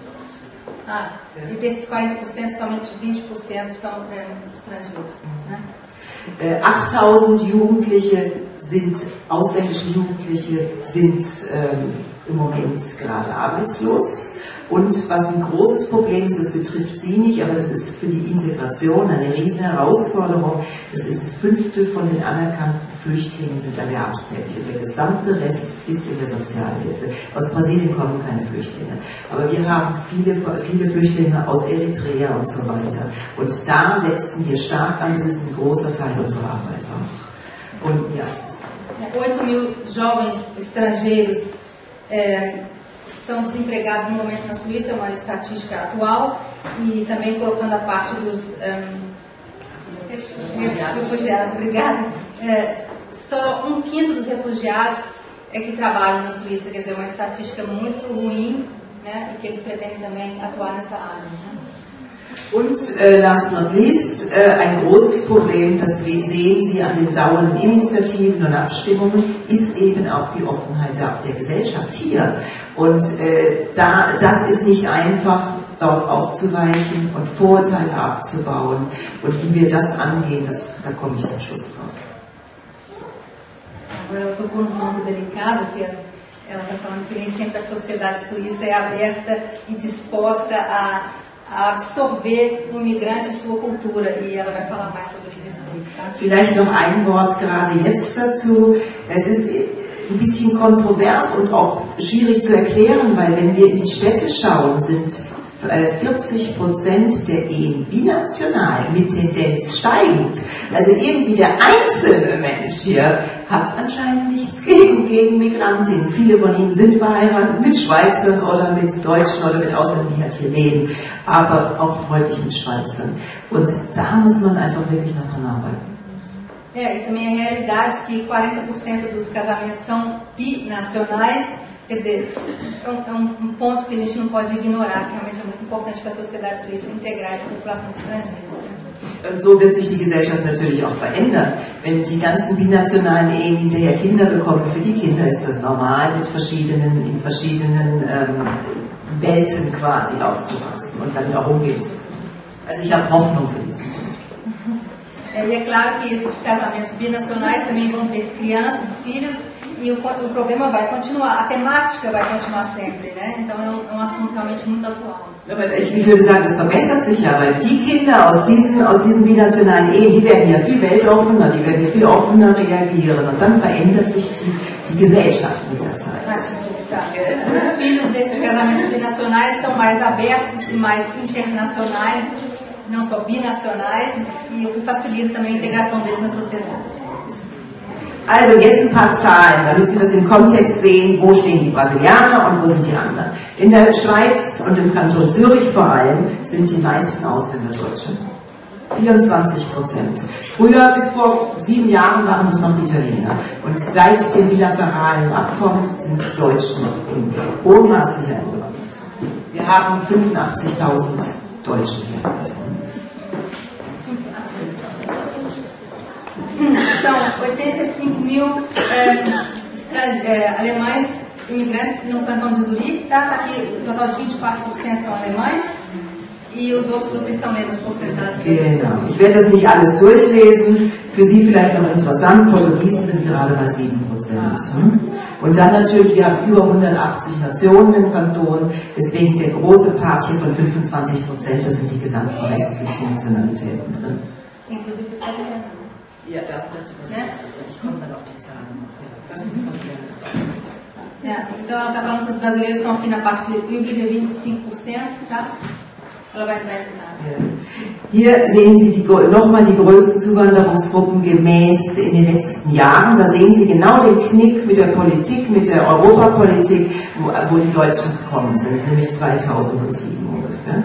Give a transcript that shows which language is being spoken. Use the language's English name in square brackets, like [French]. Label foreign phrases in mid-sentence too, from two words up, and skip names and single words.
[Portuguese] E desses 40%, somente 20% são estrangeiros. Né? [German] 8000 ausländische Jugendliche sind im Moment gerade arbeitslos. Und was ein großes Problem ist, das betrifft Sie nicht, aber das ist für die Integration eine riesen Herausforderung. Das ist 1/5 von den anerkannten Flüchtlingen sind erwerbstätig, und der gesamte Rest ist in der Sozialhilfe. Aus Brasilien kommen keine Flüchtlinge, aber wir haben viele Flüchtlinge aus Eritrea und so weiter. Und da setzen wir stark an, das ist ein großer Teil unserer Arbeit auch. Und ja. [Portuguese] 8.000 jovens estrangeiros são desempregados no momento na Suíça, é uma estatística atual, e também colocando a parte dos refugiados, obrigada. Só 1/5 dos refugiados que trabalham na Suíça, quer dizer, uma estatística muito ruim, né, e que eles pretendem também atuar nessa área. Né? [German] Und [English] last not least, [German] ein großes Problem, das sehen Sie an den dauernden Initiativen und Abstimmungen, ist eben auch die Offenheit der Gesellschaft hier. Und das ist nicht einfach, dort aufzuweichen und Vorurteile abzubauen. Und wie wir das angehen, da komme ich zum Schluss drauf. [Portuguese] Agora eu estou com um ponto delicado, que ela está falando que nem sempre a sociedade suíça é aberta e disposta a absorver o imigrante e sua cultura, e ela vai falar mais sobre esse respeito. Tá? [German] Vielleicht noch ein Wort gerade jetzt dazu. Es ist ein bisschen kontrovers und auch schwierig zu erklären, weil wenn wir in die Städte schauen, sind 40% der Ehen binational mit Tendenz steigend. Also irgendwie der einzelne Mensch hier hat anscheinend nichts gegen Migrantinnen. Viele von ihnen sind verheiratet mit Schweizern oder mit Deutschen oder mit Ausländern, die halt hier leben, aber auch häufig mit Schweizern. Und da muss man einfach wirklich noch dran arbeiten. [Portuguese] E também a realidade que 40% dos casamentos são binacionais. Quer dizer, é um ponto que a gente não pode ignorar, que realmente é muito importante para a sociedade suíça integrar essa população de estrangeiros. Né? [German] Und so wird sich die Gesellschaft natürlich auch verändern. Wenn die ganzen binationalen Ehen hinterher Kinder bekommen, für die Kinder ist das normal, in verschiedenen Welten quasi aufzuwachsen und dann auch umgehen zu können. Also ich habe Hoffnung für die Zukunft. [Portuguese] E é claro que esses casamentos binacionais também vão ter crianças, filhos, E o problema vai continuar, a temática vai continuar sempre, né? Então é um assunto realmente muito atual. [German] Ich würde sagen, es verbessert sich ja, weil die Kinder aus diesen binationalen Ehen, die werden ja viel weltoffener, die werden ja viel offener reagieren und dann verändert sich die Gesellschaft mit der Zeit. [Portuguese] Os filhos desses casamentos binacionais são mais abertos e mais internacionais, não só binacionais, e o que facilita também a integração deles na sociedade. [German] Also jetzt ein paar Zahlen, damit Sie das im Kontext sehen, wo stehen die Brasilianer und wo sind die anderen. In der Schweiz und im Kanton Zürich vor allem sind die meisten Ausländer Deutsche. 24%. Früher, bis vor 7 Jahren, waren das noch die Italiener. Und seit dem bilateralen Abkommen sind die Deutschen in hohem Maße hier angewandert. Wir haben 85.000 Deutsche hier. [Portuguese] São 85 mil alemães imigrantes no Cantão de Zurique, tá? Tá aqui, o total de 24% são alemães e os outros vocês estão lendo as porcentagens. [German] Genau. Ich werde das nicht alles durchlesen. Für Sie vielleicht noch interessant, Portugiesen sind gerade bei 7%. Und dann natürlich, wir haben über 180 Nationen im Kanton, deswegen der große Part hier von 25%, das sind die gesamten restlichen Nationalitäten drin. Inclusive die Brasilianer. Ja, das natürlich. Ja? Ich komme dann auf die Zahlen. Ja, das sind die Brasilianer. [Portuguese] Então ela está falando que os brasileiros estão aqui na parte pública, 25%, tá? Ela vai entrar em detalhe. [German] Hier sehen Sie nochmal die größten Zuwanderungsgruppen gemäß in den letzten Jahren. Da sehen Sie genau den Knick mit der Politik, mit der Europapolitik, wo die Deutschen gekommen sind, nämlich 2007 ungefähr.